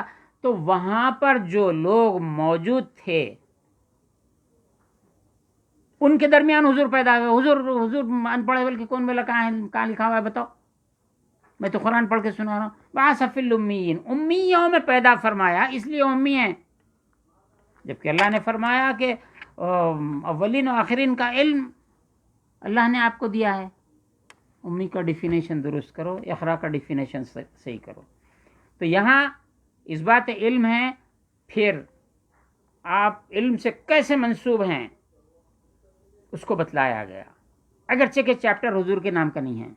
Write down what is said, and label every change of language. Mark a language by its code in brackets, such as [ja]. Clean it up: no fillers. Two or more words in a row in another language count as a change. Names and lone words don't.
[ur] تو وہاں پر جو لوگ موجود تھے ان کے درمیان حضور پیدا ہوئے۔ حضور ان پڑھے بلکہ کون بولا، کہاں لکھا ہوا ہے بتاؤ؟ میں تو قرآن پڑھ کے سنا رہا ہوں۔ [ar] بعث فی الامیین، [ur] امیوں میں پیدا فرمایا، اس لیے امی ہیں، جبکہ اللہ نے فرمایا کہ اولین و آخرین کا علم اللہ نے آپ کو دیا ہے۔ امی کا ڈیفینیشن درست کرو، اقرا کا ڈیفینیشن صحیح کرو. تو یہاں اس بات علم ہے، پھر آپ علم سے کیسے منسوب ہیں اس کو بتلایا گیا، اگرچہ کہ چیپٹر حضور کے نام کا نہیں ہے.